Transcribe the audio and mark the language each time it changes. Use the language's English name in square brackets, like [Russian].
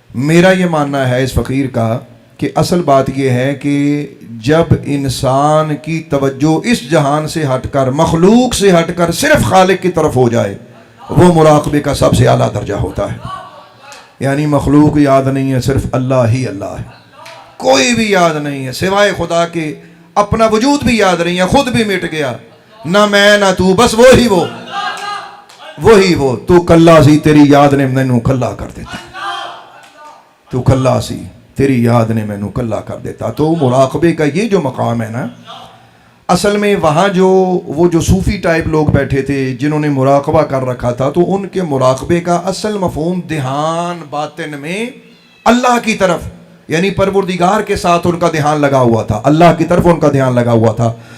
[Urdu] میرا یہ ماننا ہے اس فقیر کا کہ اصل بات یہ ہے کہ جب انسان کی توجہ اس جہان سے ہٹ کر، مخلوق سے ہٹ کر صرف خالق کی طرف ہو جائے، وہ مراقبے کا سب سے اعلیٰ درجہ ہوتا ہے. یعنی مخلوق یاد نہیں ہے، صرف اللہ ہی اللہ ہے، کوئی بھی یاد نہیں ہے سوائے خدا کے، اپنا وجود بھی یاد نہیں ہے، خود بھی مٹ گیا، نہ میں نہ تو، بس وہی وہ. [Punjabi] تو کلا سی تیری یاد نے مینوں کلا کر دیتا، تو کلا سی تیری یاد نے مینوں کلا کر دیتا. [Urdu] تو مراقبے کا یہ جو مقام ہے نا، اصل میں وہاں وہ جو صوفی ٹائپ لوگ بیٹھے تھے جنہوں نے مراقبہ کر رکھا تھا، تو ان کے مراقبے کا اصل مفہوم دھیان باطن میں اللہ کی طرف، یعنی پروردگار کے ساتھ ان کا دھیان لگا ہوا تھا، اللہ کی طرف ان کا دھیان لگا ہوا تھا.